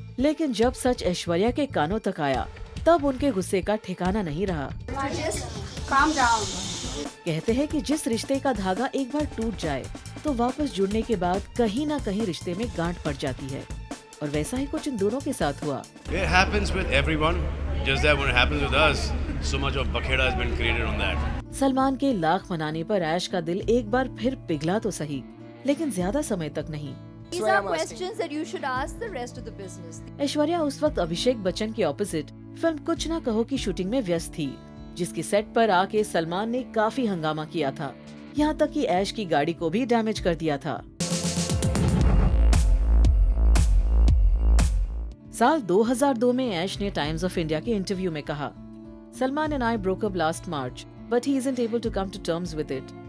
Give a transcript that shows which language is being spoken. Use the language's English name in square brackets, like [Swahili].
[Hindi] लेकिन जब सच ऐश्वर्या के कानों तक आया तब उनके गुस्से का ठिकाना नहीं रहा। [English] calm down. [Hindi] कहते हैं कि जिस रिश्ते का धागा एक बार टूट जाए तो वापस जुड़ने के बाद कहीं ना कहीं रिश्ते में गांठ पड़ जाती है। और वैसा ही कुछ इन दोनों के साथ हुआ। [English] It happens with everyone. Just that when it happens with us, so much of bakheda has been created on that. [Hindi] Salman के लाख मनाने पर ऐश का दिल एक बार फिर पिघला तो सही, लेकिन ज्यादा समय तक नहीं। [English] These are questions that you should ask the rest of the business. [Hindi] Aishwarya उस वक्त अभिषेक बच्चन के ऑपोजिट फिल्म कुछ ना कहो की शूटिंग में व्यस्त थी, जिसकी सेट पर आके सलमान ने काफी हंगामा किया था, यहाँ तक कि ऐश की गाड़ी को भी डैमेज कर दिया था। साल 2002 में ऐश ने टाइम्स ऑफ इंडिया के इंटरव्यू में कहा, [English] Salman and I broke up last March but he isn't able to come to terms with it.